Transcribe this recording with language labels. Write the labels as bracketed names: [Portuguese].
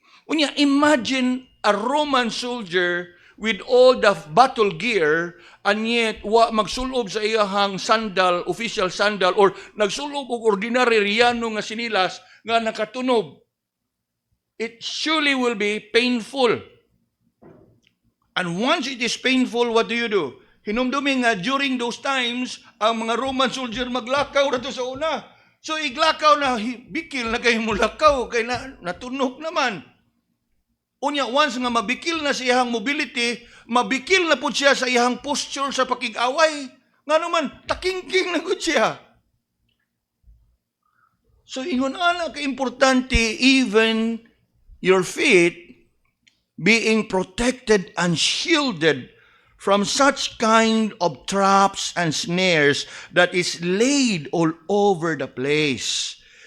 [English] Unya, imagine a Roman soldier with all the battle gear and yet [Cebuano] wa magsulob sa iyahang sandal, [English] official sandal, or [Cebuano] nagsulob og ordinary riyano nga sinilas nga nakatunob. [English] It surely will be painful. And once it is painful, what do? [Cebuano] Hinumdumi nga [English] during those times, [Cebuano] ang mga Roman soldier maglakaw rato sa una. So iglakaw na bikil na kayo mulakaw, kay natunog naman. Unya, once nga mabikil na sa iyang mobility, mabikil na po siya sa iyang posture sa pakig-away. Nga naman, takingking na po siya. So ingon ana ka-importante [English] even your feet being protected and shielded from such kind of traps and snares that is laid all over the place.